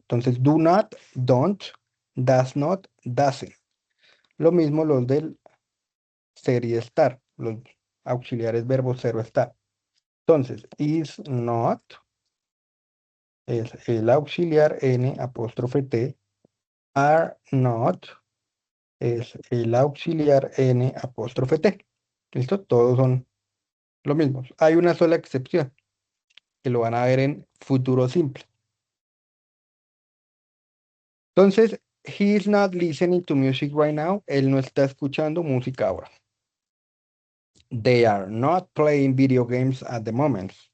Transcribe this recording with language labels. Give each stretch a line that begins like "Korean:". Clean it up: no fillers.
Spanish: Entonces,
English: do not, don't, does not, doesn't.
Spanish: Lo mismo los del ser y estar, los auxiliares verbos cero estar. Entonces,
English: is not
Spanish: es el auxiliar N apóstrofe T,
English: are not
Spanish: es el auxiliar N apóstrofe T. ¿Listo? Todos son lo mismo. Hay una sola excepción, que lo van a ver en futuro simple. Entonces,
English: he is not listening to music right now.
Spanish: Él no está escuchando música ahora.
English: They are not playing video games at the moment.